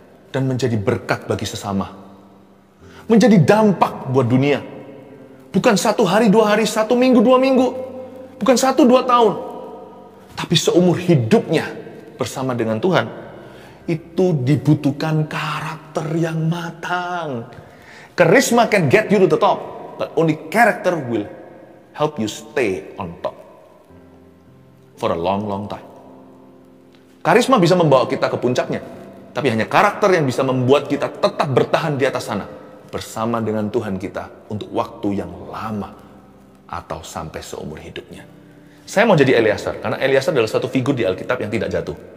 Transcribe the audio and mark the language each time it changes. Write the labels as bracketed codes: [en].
[id] Dan menjadi berkat bagi sesama. Menjadi dampak buat dunia. Bukan 1 hari, 2 hari, 1 minggu, 2 minggu. Bukan 1, 2 tahun. Tapi seumur hidupnya bersama dengan Tuhan. Itu dibutuhkan karakter yang matang. [en] Charisma can get you to the top, but only character will help you stay on top for a long, long time. [id] Karisma bisa membawa kita ke puncaknya, tapi hanya karakter yang bisa membuat kita tetap bertahan di atas sana bersama dengan Tuhan kita untuk waktu yang lama atau sampai seumur hidupnya. Saya mau jadi Eleazar, karena Eleazar adalah satu figur di Alkitab yang tidak jatuh.